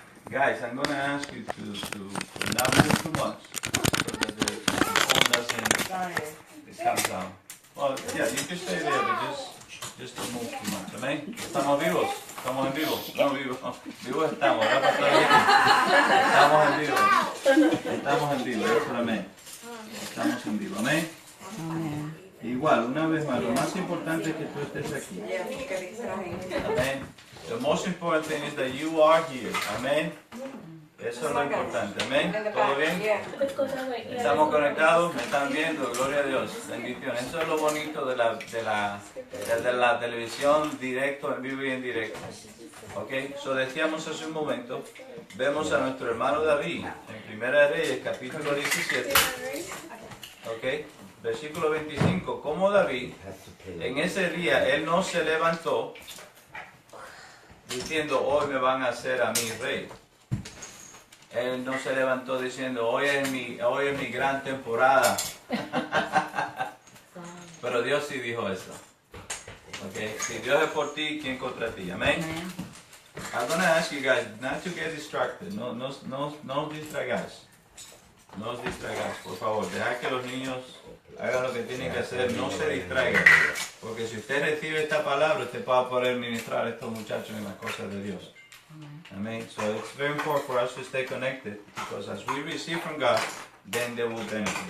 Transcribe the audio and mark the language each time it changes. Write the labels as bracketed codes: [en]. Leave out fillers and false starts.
[en] Guys, I'm going to ask you to not move too much so that the phone doesn't come down. Well, yeah, you can stay there, but just don't move too much. [es] Amén. ¿Estamos vivos? Estamos en vivo. No, vivos. Vivos estamos, ¿verdad, pastor? Estamos en vivo. Estamos en vivo. Eso, amén. Estamos en vivo. Amén. [en] Amen. [es] Igual, una vez más, lo más importante es que tú estés aquí. [en] Amén. The most important thing is that you are here. Amen. [es] Eso es lo importante, amén. ¿Todo bien? Estamos conectados, me están viendo, gloria a Dios, bendición. Eso es lo bonito de la televisión, directo, en vivo y en directo. Ok, so decíamos hace un momento, vemos a nuestro hermano David en 1 Reyes, capítulo 17, ok, versículo 25, como David, en ese día, él no se levantó diciendo, hoy me van a hacer a mí rey. Él no se levantó diciendo, hoy es mi gran temporada. Pero Dios sí dijo eso. Okay. Si Dios es por ti, ¿quién contra ti? Amén. [en] I'm going to ask you guys not to get distracted. [es] No os distraigáis. No os distraigáis, por favor. Dejad que los niños hagan lo que tienen que hacer. No se distraigan. Porque si usted recibe esta palabra, usted va a poder ministrar a estos muchachos en las cosas de Dios. [en] Amen. So it's very important for us to stay connected, because as we receive from God, then they will benefit.